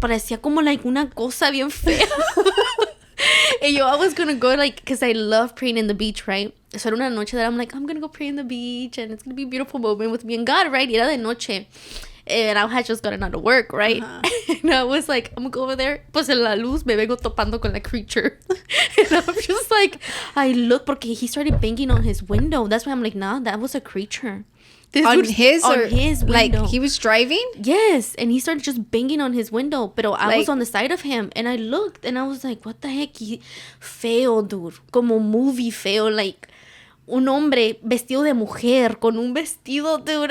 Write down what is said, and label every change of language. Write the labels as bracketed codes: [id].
[es] Parecía como like una cosa bien fea. [en] And I was gonna go, like, because I love praying in the beach, right? So [es] era una noche [en] that I'm like, I'm gonna go pray in the beach and it's gonna be a beautiful moment with me and God, right? [es] Y era de noche. [en] And I had just gotten out of work, right? And I was like, I'm gonna go over there. [es] Pues en la luz me vengo topando con la creature. [en] And I'm just like, I look, porque he started banging on his window. That's why I'm like, nah, that was a creature. On his window. Like, he was driving? Yes. And he started just banging on his window. [es] Pero [en] I was on the side of him. And I looked and I was like, what the heck? [es] Feo, dude. Como movie feo. Like, un hombre vestido de mujer con un vestido, dude.